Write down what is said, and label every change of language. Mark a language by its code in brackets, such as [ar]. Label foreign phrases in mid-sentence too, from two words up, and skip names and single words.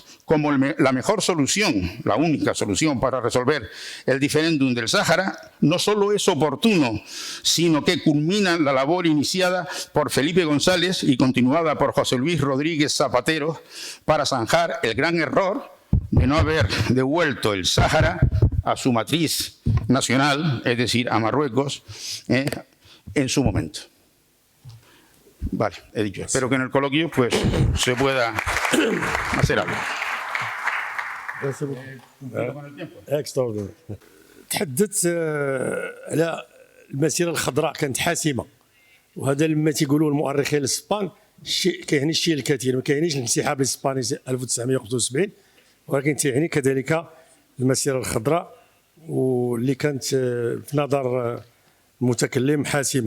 [es] como la mejor solución, la única solución para resolver el diferéndum del Sáhara, no solo es oportuno, sino que culmina la labor iniciada por Felipe González y continuada por José Luis Rodríguez Zapatero para zanjar el gran error de no haber devuelto el Sáhara a su matriz nacional, es decir, a Marruecos, en su momento. Vale, he dicho. Espero que en el coloquio pues, se pueda hacer algo. Extraordinaire. [ar] تحدثت على المسيره الخضراء كانت حاسمه، وهذا لما تيقولوا المؤرخين الاسبان كيعني الشيء الكثير، ما كيعنيش الانسحاب الاسباني 1971، ولكن تيعني كذلك المسيره الخضراء واللي كانت في نظر المتكلم حاسمه.